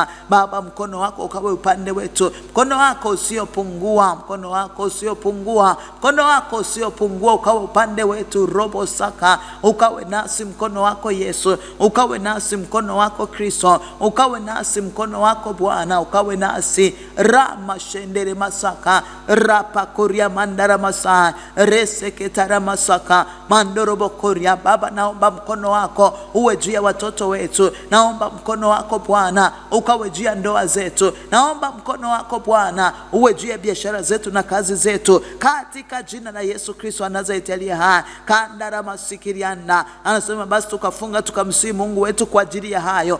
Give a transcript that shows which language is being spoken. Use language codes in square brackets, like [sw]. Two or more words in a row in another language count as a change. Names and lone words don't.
[sw] Baba, mkono wako ukawe upande wetu, mkono wako usiopungua, mkono wako usiopungua, mkono wako usiopungua ukawe upande wetu. Robo saka, ukawe nasi mkono wako Yesu, ukawe nasi mkono wako Kristo, ukawe nasi mkono wako Bwana, ukawe nasi. Rama shendere masaka rapa koria mandara masa reseketara masaka mandorobo koria. Baba, naomba mkono wako uwe juu ya watoto wetu. Naomba mkono wako Bwana ukawe juu ya ndoa zetu. Naomba mkono wako Bwana uwe juu ya biashara zetu na kazi zetu katika jina la Yesu Kristo wa Nazareti aliye hai. Kandara masikiriana anasema, basi tukafunga tukamsihi Mungu wetu kwa ajili ya hayo.